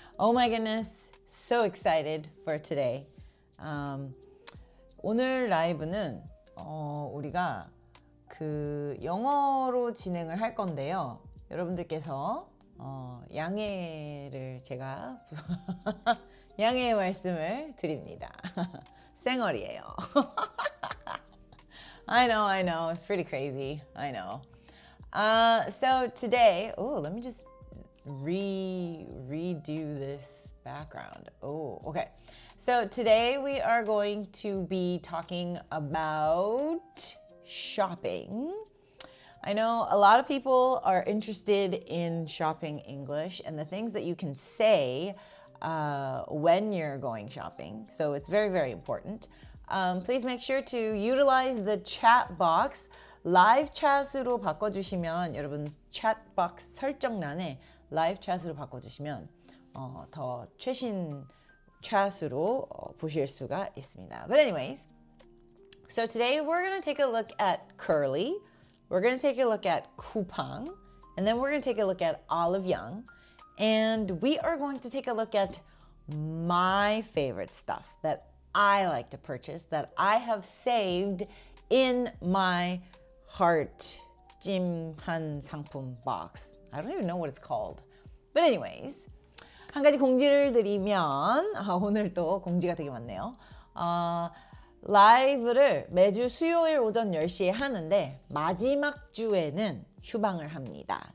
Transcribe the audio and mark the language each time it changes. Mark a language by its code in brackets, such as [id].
[en] Oh my goodness, so excited for today. [ko] 오늘 라이브는 우리가 그 영어로 진행을 할 건데요. 여러분들께서 양해를 제가 양해의 말씀을 드립니다. 쌩얼이에요. [en] I know, it's pretty crazy. I know. So today, let me just redo this background. Okay. So today we are going to be talking about shopping. I know a lot of people are interested in shopping English and the things that you can say when you're going shopping. So it's very, very important. Please make sure to utilize the chat box. [ko] 라이브 chat으로 바꿔주시면 여러분 chat box 설정란에 라이브 chat으로 바꿔주시면 더 최신 chat으로 보실 수가 있습니다. [en] But anyways, so today we're going to take a look at curly, we're going to take a look at coupang, and then we're going to take a look at olive young, and we are going to take a look at my favorite stuff that I like to purchase, that I have saved in my heart [ko] 찜한 상품 [en] box. I don't even know what it's called. But anyways, [ko] 한 가지 공지를 드리면 오늘 또 공지가 되게 많네요. 라이브를 매주 수요일 오전 10시에 하는데 마지막 주에는 휴방을 합니다.